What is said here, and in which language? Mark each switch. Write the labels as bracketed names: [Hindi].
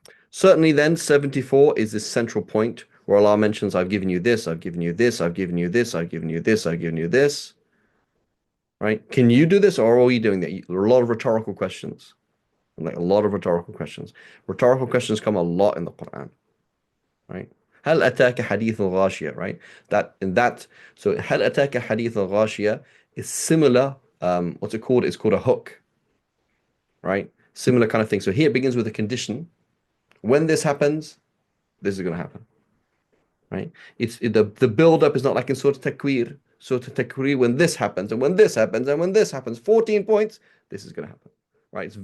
[English] Certainly then 74 is this central point where Allah mentions, I've given you this, I've given you this, I've given you this, I've given you this, I've given you this. Right? Can you do this, or are we doing that? A lot of rhetorical questions. Like a lot of rhetorical questions. Rhetorical questions come a lot in the Quran. Right? [Arabic] هل أتاك حديث الغاشية, [English] right? So [Arabic] هل أتاك حديث الغاشية [English] is similar. What's it called? It's called a hook. Right? Similar kind of thing. So here it begins with a condition. When this happens, this is going to happen. Right? The build up is not like in Surah Takwir. Surah Takwir, when this happens, and when this happens, and when this happens, 14 points, this is going to happen. Right?